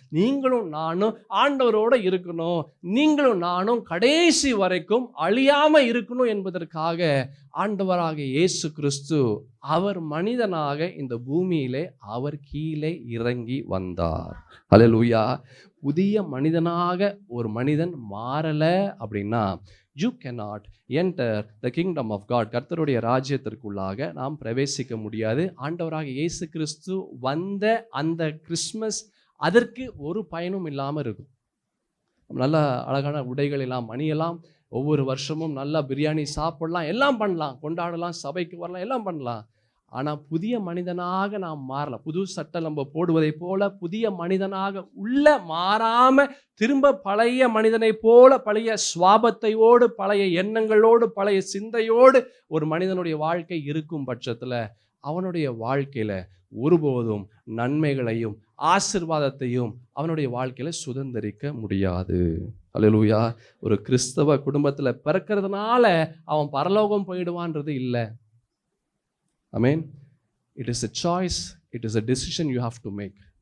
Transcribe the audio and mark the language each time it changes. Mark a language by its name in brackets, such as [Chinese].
[Tamil] நீங்களும் நானும் ஆண்டவரோட இருக்கணும். நீங்களும் நானும் கடைசி வரைக்கும் அழியாம இருக்கணும் என்பதற்காக ஆண்டவராகிய இயேசு கிறிஸ்து அவர் மனிதனாக இந்த பூமியிலே அவர் கீழே இறங்கி வந்தார். அல்லேலூயா. புதிய மனிதனாக ஒரு மனிதன் மாறல அப்படின்னா [English] you cannot enter the kingdom of God. [Tamil] கர்த்தருடைய ராஜ்யத்திற்குள்ளாக நாம் பிரவேசிக்க முடியாது. ஆண்டவராகிய இயேசு கிறிஸ்து வந்த அந்த கிறிஸ்மஸ் அதற்கு ஒரு பயனும் இல்லாமல் இருக்கும். நல்ல அழகான உடைகள் எல்லாம் அணியலாம், ஒவ்வொரு வருஷமும் நல்லா பிரியாணி சாப்பிடலாம், எல்லாம் பண்ணலாம், கொண்டாடலாம், சபைக்கு வரலாம், எல்லாம் பண்ணலாம். ஆனால் புதிய மனிதனாக நாம் மாறல. புது சட்டை நம்ம போடுவதை போல புதிய மனிதனாக உள்ள மாறாம திரும்ப பழைய மனிதனை போல பழைய சுவாபத்தையோடு பழைய எண்ணங்களோடு பழைய சிந்தையோடு ஒரு மனிதனுடைய வாழ்க்கை இருக்கும் பட்சத்தில் அவனுடைய வாழ்க்கையில ஒருபோதும் நன்மைகளையும் ஆசீர்வாதத்தையும் அவனுடைய வாழ்க்கையில சுதந்திரிக்க முடியாது. அல்லேலூயா. ஒரு கிறிஸ்தவ குடும்பத்தில் பிறக்கிறதுனால அவன் பரலோகம் போயிடுவான்றது இல்லை. ஆமென். [English] It is a choice, it is a decision you have to make.